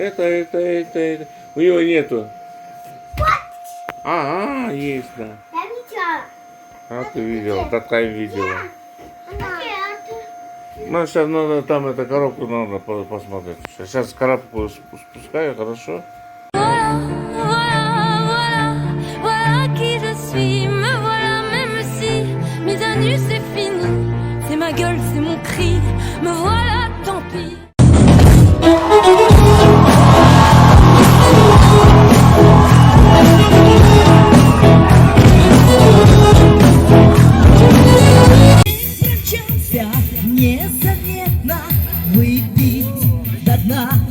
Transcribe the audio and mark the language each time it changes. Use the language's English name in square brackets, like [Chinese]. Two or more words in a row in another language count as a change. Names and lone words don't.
[Russian] Это. У него нету. Есть, да. я видела. А ты видела, такая видела. Она. Ну, сейчас надо там эту коробку надо посмотреть. Сейчас коробку спускаю, хорошо? [French] Voilà qui je suis, me voilà même si mise à nu c'est fini. C'est ma gueule, c'est mon cri, me voilà, tant pis. [Russian] Промчался незаметно, выпить до дна.